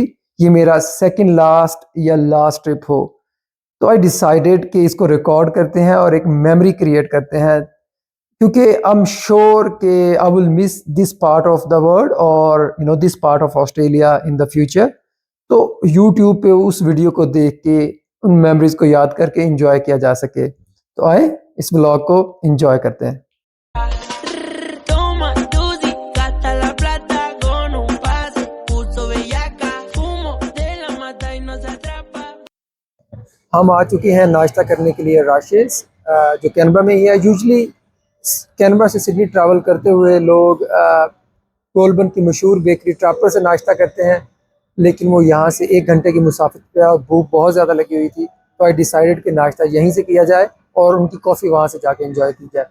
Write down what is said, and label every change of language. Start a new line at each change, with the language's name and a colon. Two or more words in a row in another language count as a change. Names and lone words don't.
Hindi: ये मेरा
English: second last या last trip
Hindi: हो, तो
English: I decided
Hindi: कि इसको रिकॉर्ड करते हैं और एक
English: memory create
Hindi: करते हैं, क्योंकि
English: I am sure कि I will miss this part of the world और this part of Australia in the future।
Hindi: तो यूट्यूब पे उस वीडियो को देख के उन मेमोरीज को याद करके एंजॉय किया जा सके। तो आए इस ब्लॉग को एंजॉय करते हैं।
Spanish: Toma Tusi, gasta la plata con un pase, puso bellaca, fumo de la mata y no se atrapa.
Hindi: हम आ चुके हैं नाश्ता करने के लिए राशिस, जो कैनबरा में ही है। यूजली कैनबरा से सिडनी ट्रैवल करते हुए लोग गोलबन की मशहूर बेकरी ट्रैपर से नाश्ता करते हैं, लेकिन वो यहाँ से 1 घंटे की मुसाफिर पे और भूख बहुत ज़्यादा लगी हुई थी, तो
English: I decided
Hindi: कि नाश्ता यहीं से किया जाए और उनकी कॉफ़ी वहाँ से जाके एंजॉय की जाए।